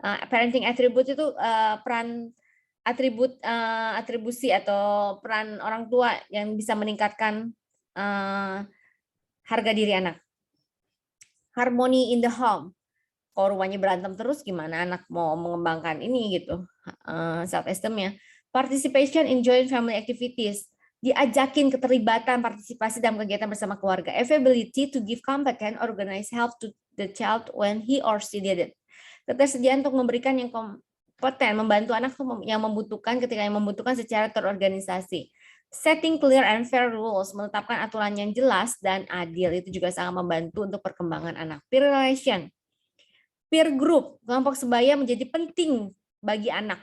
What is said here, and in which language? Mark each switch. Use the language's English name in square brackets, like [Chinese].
[Indonesian] Parenting attribute itu peran atribusi atau peran orang tua yang bisa meningkatkan harga diri anak. [English] Harmony in the home. [Indonesian] Kalau rumahnya berantem terus, gimana anak mau mengembangkan ini gitu, self esteemnya. [English] Participation in joint family activities. [Indonesian] Diajakin keterlibatan partisipasi dalam kegiatan bersama keluarga. [English] Availability to give competent organized help to the child when he or she need it. [Indonesian] Ketersediaan untuk memberikan yang kompeten, membantu anak yang membutuhkan ketika yang membutuhkan secara terorganisasi. [English] Setting clear and fair rules, [Indonesian] menetapkan aturan yang jelas dan adil, itu juga sangat membantu untuk perkembangan anak. Peer relation, peer group, kelompok sebaya menjadi penting bagi anak.